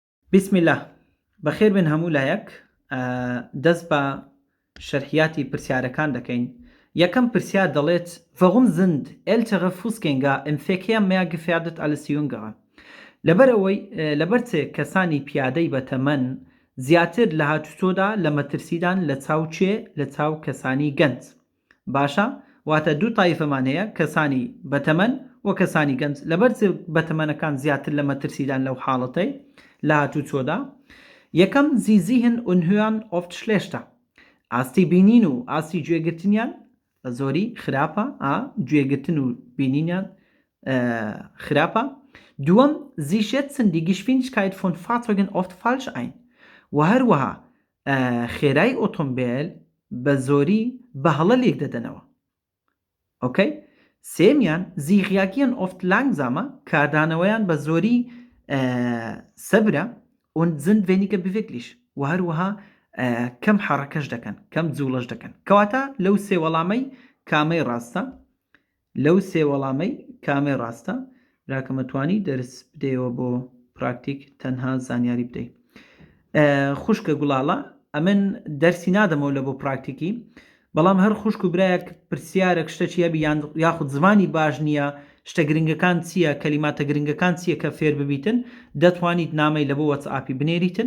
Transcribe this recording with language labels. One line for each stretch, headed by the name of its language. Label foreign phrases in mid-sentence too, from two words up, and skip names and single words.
Arabic: بسم الله
Central Kurdish: بەخێر بن هەموو لایەک دەست بە شەرحیاتی پرسیارەکان دەکەین. یەکەم پرسیار دەڵێت
German: warum sind ältere Fußgänger im Verkehr mehr gefährdet als jüngere؟
Central Kurdish: لەبەر کەسانی پیادەی بەتەمەن زیاتر لە هاتوچۆدا لە مەترسیدان لە چاو کەسانی گەنج. باشە واتە دوو تایفەمان هەیە، کەسانی بەتەمەن و کەسانی گەنج. لەبەر بەتەمەنەکان زیاتر لە مەترسیدان لەو حاڵەتەی لە هاتوچۆدا.
German: یەکەم sie sehen und hören oft schlechter.
Central Kurdish: ئاستی بینین و ئاستی گوێگرتنیان بە زۆری خراپە، گوێگرتن و بینینیان خراپە.
German: دووەم sie schätzen die Geschwindigkeit von Fahrzeugen oft falsch ein.
Central Kurdish: و هەروەها خێرای ئۆتۆمبیل بە زۆری بە هەڵە لێک دەدەنەوە.
German: ئۆکەی؟ سێمیان sie reagieren oft langsamer،
Central Kurdish: کاردانەوەیان بە زۆری سەبرە
German: und sind weniger beweglich.
Central Kurdish: و هەروەها کەم حەڕەکەش دەکەن، کەم جوڵەش دەکەن. کەواتە لەو سێ وەڵامەی کامەی ڕاستە؟ براکە مەتوانی دەرس بدەیەوە بۆ پراکتیک، تەنها زانیاری بدەیت. خوشکە گوڵاڵە، ئەمن دەرسی نادەمەوە لە بۆ پراکتیکی، بەڵام هەر خوشک و برایەک پرسیارێک شتێکی هەبی یاخود زمانی باش نییە، شتە گرنگەکان چییە، کەلیماتە گرنگەکان چییە کە فێر ببیتن، دەتوانیت نامەی لە بۆ وەتسئاپی بنێریتن.